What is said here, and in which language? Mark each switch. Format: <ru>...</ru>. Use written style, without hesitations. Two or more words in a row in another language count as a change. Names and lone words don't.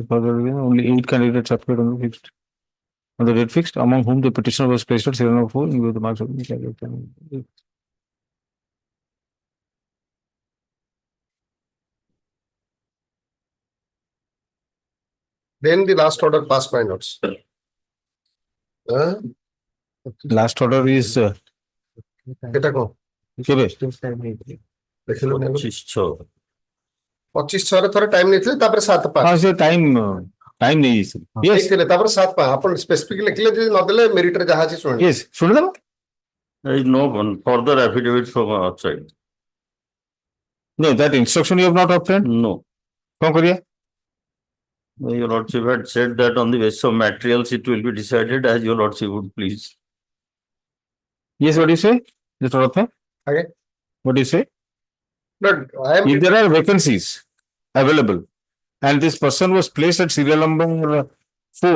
<en>Only 8 candidates appeared on the fixed. On the date fixed, among whom the petitioner was placed at serial number 4 in view of the marks of the candidate. Then the last order passed my lords. Last order is</en> <or>ଏଟା କୋ কেবে? ଦେଖିଲୋ ନା 25 25 ଥରେ ଥରେ ଟାଇମ ନେଇଥିଲେ ତାପରେ 7/5 ହଁ ସେ ଟାଇମ ନେଇଯାଇଛି. Yes. ନେଇଥିଲେ ତାପରେ 7/5 ଆପଣ ସ୍ପେସିଫିକ ଲେଖିଲେ ଯଦି ନଦେଲେ ମେରିଟ ରେ ଯାହା ଅଛି ଶୁଣିବେ. Yes. ଶୁଣିଦେବ?</or> <en>There is no further affidavit from outside. No, that instruction you have not obtained? No.</en> <or>କଣ କରିବା?</or> <en>Your lordship had said that on the basis of materials it will be decided as your lordship would please. Yes, what do you say? Mr. Ratha? Okay. What do you say? But I am If there are vacancies available and this person was placed at serial number 4.</en>